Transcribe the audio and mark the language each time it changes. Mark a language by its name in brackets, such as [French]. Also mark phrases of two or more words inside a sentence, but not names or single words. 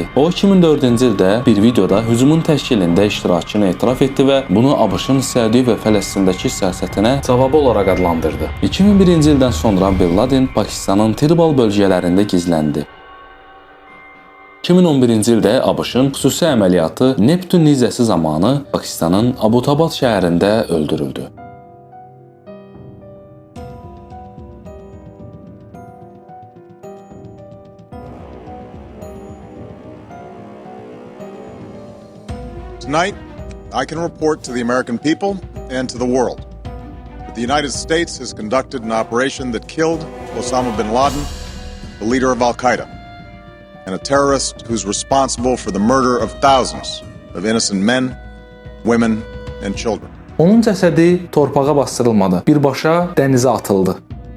[Azerbaijani] O 2004-cü ildə bir videoda hücumun təşkilində iştirakını etiraf etdi və bunu ABŞ-ın Səudiyyə və Fələstindəki siyasətinə cavabı olaraq adlandırdı. 2001-ci ildən sonra bin Laden Pakistanın Tirbal bölgələrində gizləndi. 2011-ci ildə ABŞ-ın xüsusi əməliyyatı Neptun nizəsi zamanı Pakistanın Abutabad şəhərində öldürüldü. [English] Tonight, I can report to the American people and to the world that the United States has conducted an operation that killed Osama bin Laden, the leader of Al-Qaeda, and a terrorist who's responsible for the murder of thousands of innocent men, women, and children. [Azerbaijani] Onun cəsədi torpağa basdırılmadı, birbaşa dənizə atıldı.